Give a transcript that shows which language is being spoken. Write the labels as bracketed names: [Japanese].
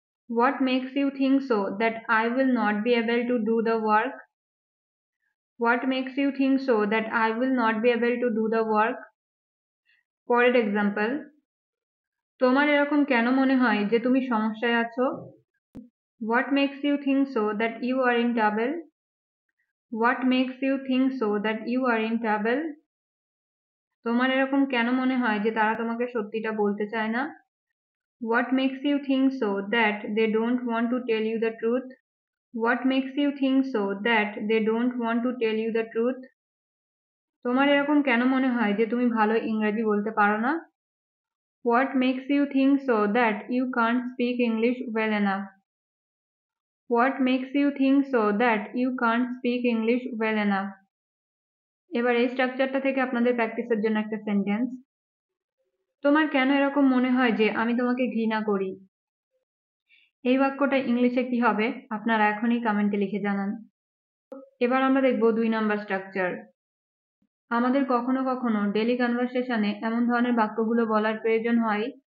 [English] What makes you think so that I will not be able to do the work. What makes you think so that I will not be able to do the work. [Bangla] পরের example, তোমার এরকম কেন মনে হয় যে তুমি সমস্যায় আছো? [English] What makes you think so that you are in trouble? What makes you think so that you are in trouble? [Bangla] তোমার এরকম কেন মনে হয় যে তারা তোমাকে সত্যিটা বলতে চায় না? [English] What makes you think so that they don't want to tell you the truth? What makes you think so that they don't want to tell you the truth? [Bangla] তোমার এরকম কেন মনে হয় যে তুমি ভালো ইংরেজি বলতে পারো না? [English] What makes you think so that you can't speak English well enough? What makes you think so that you can't speak English well enough? [Bangla] এবার এই স্ট্রাকচারটা থেকে আপনাদের প্র্যাকটিসের জন্য একটা সেন্টেন্স। তোমার কেন এরকম মনে হয় যে আমি তোমাকে ঘৃণা করি? এই বাক্যটা ইংলিশে কি হবে আপনারা এখনই কমেন্টে লিখে জানান। এবার আমরা দেখব 2 নাম্বার স্ট্রাকচার। আমাদের কখনো কখনো ডেইলি কনভারসেশনে এমন ধরনের বাক্যগুলো বলার প্রয়োজন হয়।